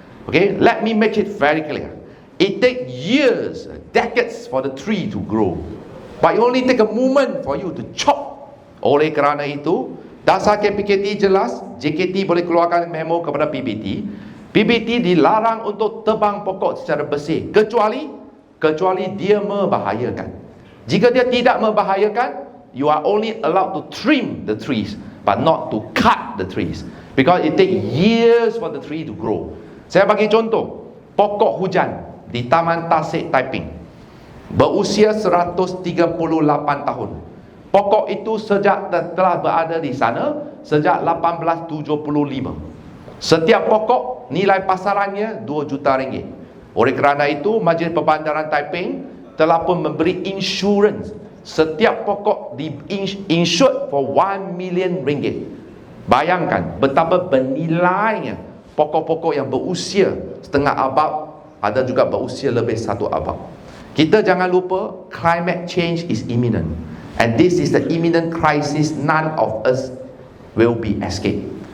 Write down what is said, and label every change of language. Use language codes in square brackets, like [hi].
[en] Okay, let me make it very clear. It takes years, decades for the tree to grow, but it only take a moment for you to chop. [ms] Oleh kerana itu, dasar KPKT jelas, JKT boleh keluarkan memo kepada PBT. PBT dilarang untuk tebang pokok secara bersih, kecuali dia membahayakan. Jika dia tidak membahayakan, [en] you are only allowed to trim the trees, but not to cut the trees, because it take years for the tree to grow. [ms] Saya bagi contoh, pokok hujan di Taman Tasik Taiping berusia 138 tahun. Pokok itu telah berada di sana sejak 1875. Setiap pokok nilai pasarannya RM2 juta. Oleh kerana itu, Majlis Perbandaran Taiping telah pun memberi insurans. Setiap pokok [en] insured for RM1 million. [ms] Bayangkan betapa bernilainya pokok-pokok yang berusia setengah abad, ada juga berusia lebih 1 abad. Kita jangan lupa, [en] climate change is imminent. And this is the imminent crisis none of us will be escape.